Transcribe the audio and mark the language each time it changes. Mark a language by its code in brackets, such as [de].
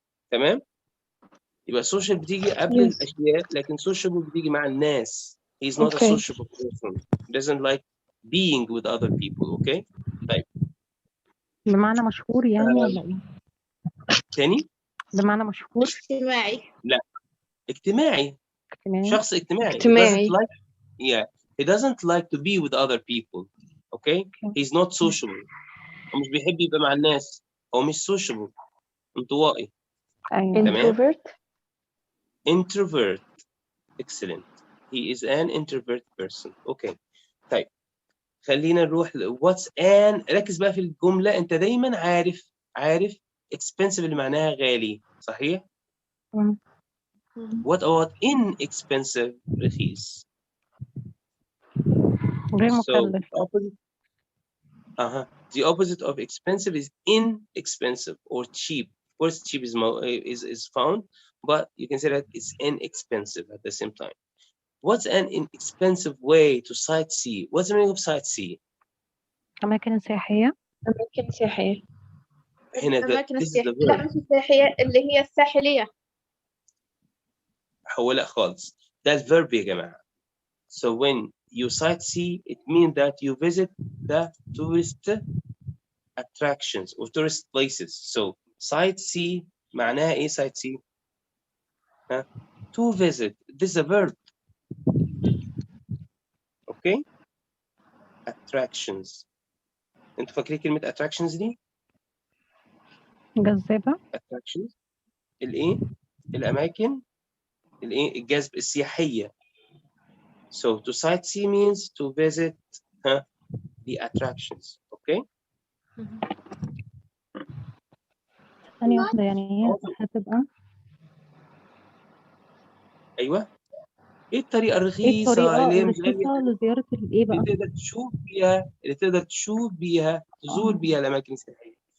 [ar] تمام؟ يبقى social بتيجي قبل الأشياء، لكن sociable بتيجي مع الناس. [en] He's not a sociable person. Doesn't like being with other people. Okay? [ar] طيب. بمعنى مشهور يعني ولا ايه؟ تاني؟ بمعنى مشهور؟ اجتماعي. لا. اجتماعي. شخص اجتماعي. [en] He doesn't like to be with other people. Okay? He's not sociable. [ar] هو مش بيحب يبقى مع الناس. هو مش sociable. انطوائي. [en] Introvert. Excellent. He is an introvert person. Okay. [ar] طيب. خلينا نروح [en] what's an. [ar] ركز بقى في الجملة. انت دايما عارف expensive اللي معناها غالي. صحيح؟ [en] What about inexpensive؟ [ar] رخيص. غير [en] So [ar] مكلف. [en] the opposite of expensive is inexpensive or cheap. Of course, cheap is found, but you can say that it's inexpensive at the same time. What's an inexpensive way to sightsee? What's the meaning of sightsee? [ar] أماكن سياحية. هنا الأماكن [en] this is the [ar] السياحية. لا مش [en] verb. [ar] السياحية، اللي هي الساحلية. هو لا خالص. [en] That's verb [ar] يا جماعة. [en] So when you sightsee, it means that you visit the tourist attractions or tourist places. So sightsee [ar] معناها ايه [en] sightsee؟ To visit. This is a verb. Okay? Attractions. [ar] انتوا فاكرين كلمة attractions دي؟ جذابة. [en] attractions. [ar] الايه؟ الأماكن الايه؟ الجذب السياحية. [en] So to sightsee means to visit the attractions. Okay? [ar] ثانية واحدة يعني هي هتبقى. أيوه. ايه الطريقة ايه الرخيصة الطريقة اللي هي الرخيصة لزيارة الايه بقى؟ اللي تقدر تشوف بيها تزور بيها الأماكن السياحية.